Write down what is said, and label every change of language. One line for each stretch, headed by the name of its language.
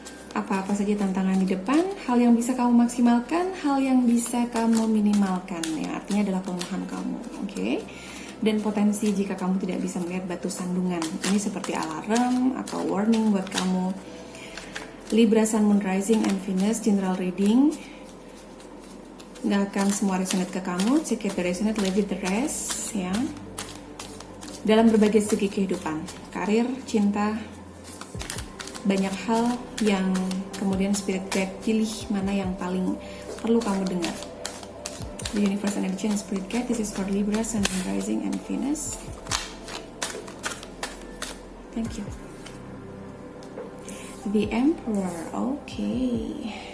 Indonesian: Apa-apa saja tantangan di depan, hal yang bisa kamu maksimalkan, hal yang bisa kamu minimalkan. Yang artinya adalah kelemahan kamu, oke? Dan potensi jika kamu tidak bisa melihat batu sandungan. Ini seperti alarm atau warning buat kamu.
English: Libra, Sun, Moon, Rising, and Venus, general reading.
Indonesian: Nggak akan semua resonate ke kamu,
English: check it the resonate, leave it the rest, ya.
Indonesian: Dalam berbagai segi kehidupan, karir, cinta, banyak hal yang kemudian spirit guide pilih mana yang paling perlu kamu dengar.
English: The universe energy and spirit guide, this is for Libra, Sun, Moon, Rising, and Venus. Thank you. The Emperor, okay.